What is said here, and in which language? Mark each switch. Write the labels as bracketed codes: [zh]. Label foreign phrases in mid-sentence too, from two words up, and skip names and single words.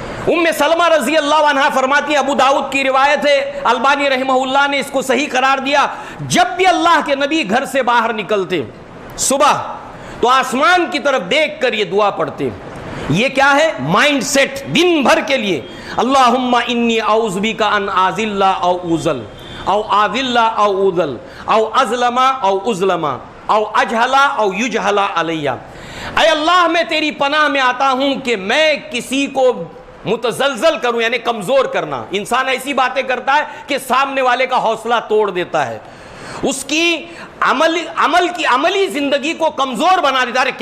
[ur] ام سلمہ [ar] رضی اللہ عنہا [ur] فرماتی ہیں، ابو داؤد کی روایت ہے، البانی [ar] رحمہ اللہ [ur] نے اس کو صحیح قرار دیا، جب بھی اللہ کے نبی گھر سے باہر نکلتے صبح تو آسمان کی طرف دیکھ کر یہ دعا پڑھتے. یہ کیا ہے؟ [en] mind set [ur] دن بھر کے لیے. [ar] اللہم انی اعوذ بک ان اذل او اوذل او اذل او اوذل او اظلم او اظلم او اجہل او یجہل علی. [ur] اے اللہ میں تیری پناہ میں آتا ہوں کہ میں کسی کو متزلزل کروں، یعنی کمزور کرنا. انسان ایسی باتیں کرتا ہے کہ سامنے والے کا حوصلہ توڑ دیتا ہے، اس کی عملی زندگی کو کمزور بنا دیتا ہے.